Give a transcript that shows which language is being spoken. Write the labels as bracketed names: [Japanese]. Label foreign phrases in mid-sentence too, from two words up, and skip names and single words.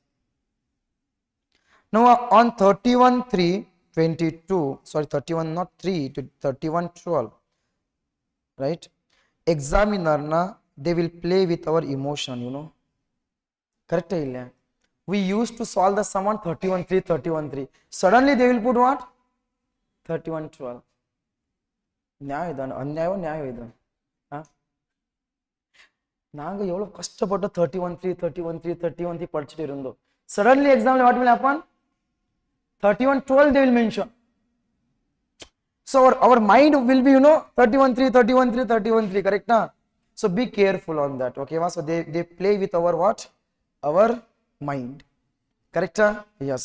[English] Now on 31/3/22, sorry, 31 not 3 to 31/12, right? Examiner na, they will play with our emotion, you know. Correct illa? We used to solve the sum on 31/3 31/3. Suddenly they will put what? 31/12. [Kannada] ನ್ಯಾಯ ಇದಾನ ಅನ್ಯಾಯ ನ್ಯಾಯ ಇದೆ. [Tamil] நாங்கள் எவ்வளோ கஷ்டப்பட்டு 31/3 31/3 31/3 படிச்சுட்டு இருந்தோம். [English] Suddenly exam what will happen? 31/12 they will mention. So our mind will be, you know, 31/3 31/3 31/3, correct na? So be careful on that. Okay, so they play with our what? Our mind, correct? Yes.